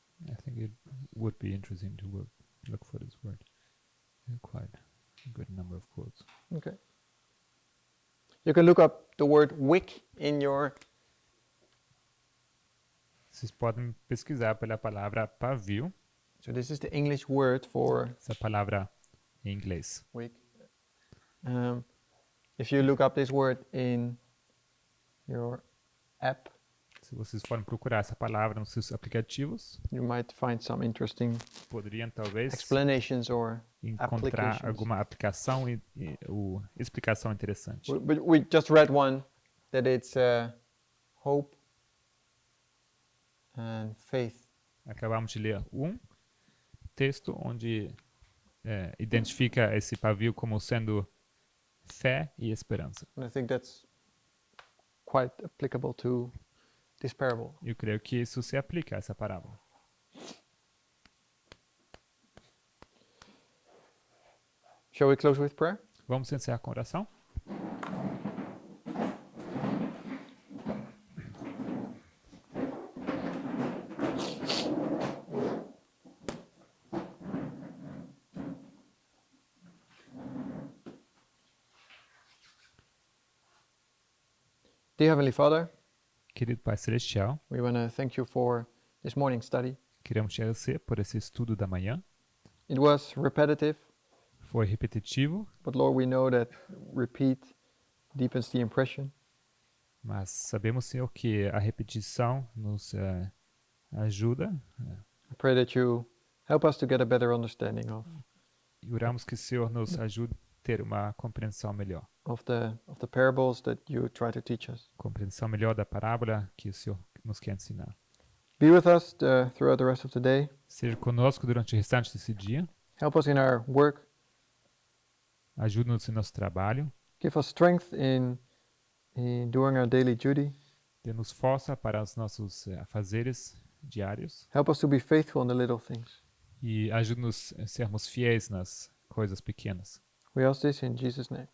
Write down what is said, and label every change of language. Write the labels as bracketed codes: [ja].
[en] I think it would be interesting to look for this word. Quite a good number of quotes. Okay. You can look up the word wick in your... [pt] Vocês podem pesquisar pela palavra pavio. [en] So this is the English word for [pt] Essa palavra em inglês. [en] wick. If you look up this word in your app, [pt] Se vocês forem procurar essa palavra nos seus aplicativos, [en] you might find some interesting [pt] poderiam talvez [en] explanations or [pt] encontrar [en] applications. [pt] alguma aplicação ou explicação interessante. [en] But we just read one that it's hope and faith. [pt] Acabamos de ler um texto onde identifica esse pavio como sendo fé e esperança. [en] And I think that's quite applicable to this parable. [pt] Eu creio que isso se aplica a essa parábola. [en] Shall we close with prayer? [pt] Vamos encerrar com oração? [en] Dear Heavenly Father, [pt] Querido Pai Celestial, [en] we want to thank you for this morning study. [pt] queremos te agradecer por esse estudo da manhã. [en] It was repetitive, [pt] Foi repetitivo, [en] but Lord, we know that repeat deepens the impression. [pt] mas sabemos, Senhor, que a repetição nos ajuda. [en] I pray that you help us to get a better understanding [pt] E oramos que o Senhor nos ajude a ter uma compreensão melhor. [en] of the parables that you try to teach us. [pt] Compreensão melhor da parábola que o Senhor nos quer ensinar. [en] Be with us throughout the rest of the day. [pt] Seja conosco durante o restante desse dia. [en] Help us in our work. [pt] Ajude-nos em nosso trabalho. [en] Give us strength in doing our daily duty. [pt] Dê-nos força para os nossos afazeres diários. [en] Help us to be faithful in the little things. [pt] E ajude-nos a sermos fiéis nas coisas pequenas. [en] We ask this in Jesus' name.